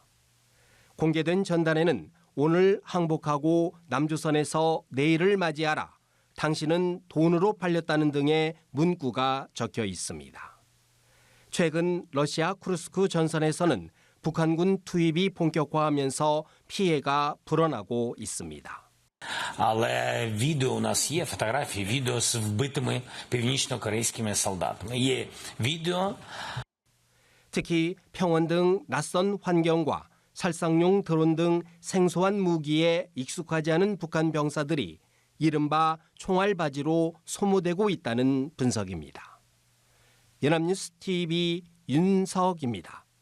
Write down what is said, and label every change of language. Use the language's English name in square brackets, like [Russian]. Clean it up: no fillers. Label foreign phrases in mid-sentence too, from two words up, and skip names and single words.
[Korean] 공개된 전단에는 오늘 항복하고 남조선에서 내일을 맞이하라. 당신은 돈으로 팔렸다는 등의 문구가 적혀 있습니다. 최근 러시아 쿠르스크 전선에서는 북한군 투입이 본격화하면서 피해가 불어나고 있습니다. [Ukrainian] Але відео у нас є, фотографії, відео з вбитими північно-корейськими солдатами. є відео. [Korean] 특히 평원 등 낯선 환경과 살상용 드론 등 생소한 무기에 익숙하지 않은 북한 병사들이 이른바 총알바지로 소모되고 있다는 분석입니다. 연합뉴스TV 윤석입니다.